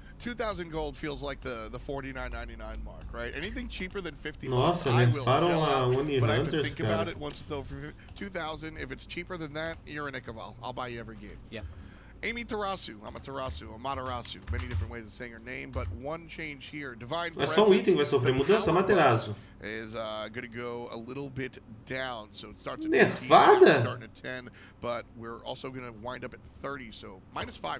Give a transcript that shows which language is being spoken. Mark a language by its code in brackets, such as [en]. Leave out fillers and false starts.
[en] 2,000 gold feels like the $49.99 mark, right? Anything cheaper than 50 [pt] Nossa, [en] I will shell out, but I have to think about it once it's over 2,000. If it's cheaper than that, you're an Ikaval. I'll buy you every game. Yeah. Amy Tarasu, Amaterasu, many different ways of saying her name, but one change here. Divine [pt] Mas só um item vai sofrer mudança, Amaterasu. [en] Is going to go a little bit down, so it starts at [pt] Nerfada? [en] starting at 10, but we're also going to wind up at 30, so -5.